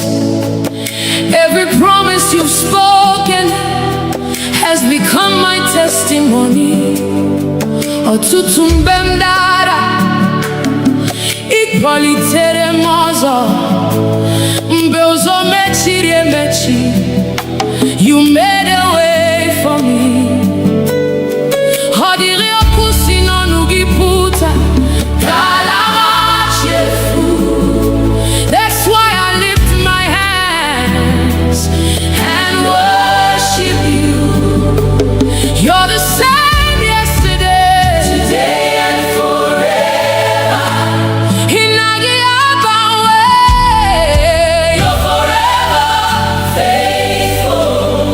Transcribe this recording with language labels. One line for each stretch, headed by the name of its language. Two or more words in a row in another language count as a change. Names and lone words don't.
English: Every promise you've spoken has become my testimony.
Igbo: Ọtụtụ mgbe m dara, ị kwalitere m ọzọ. Mgbe ụzọ mechiri emechi,
English: you made a way for me.
Igbo: Ọ dịrị okwu si n'ọnụ gị pụta, ka ala machefu.
English: That's why I lift my hands and worship you. You're the same yesterday, today and forever. Hinagi abawe, you're forever faithful.